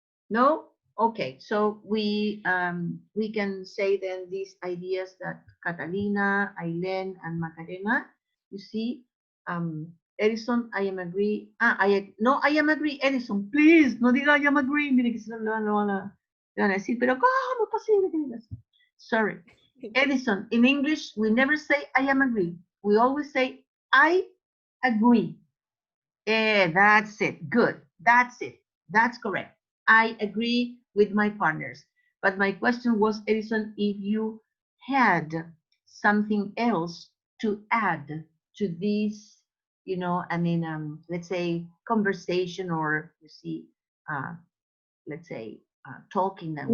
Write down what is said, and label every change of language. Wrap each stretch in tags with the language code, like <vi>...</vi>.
<en>No? Okay, so we can say then these ideas that Catalina, Aileen, and Macarena, you see, Edison, I am agree. I am agree, Edison, please,</en> <es>no diga</es> <en>I am agree.</en> <es>Mire que se lo van a decir, pero ¿cómo es posible que digas?</es> <en>Sorry. Edison, in English, we never say I am agree. We always say I agree. That's it. Good. That's it. That's correct. I agree with my partners. But my question was, Edison, if you had something else to add to this, you know, I mean, let's say conversation, or you see, let's say talking that we</en>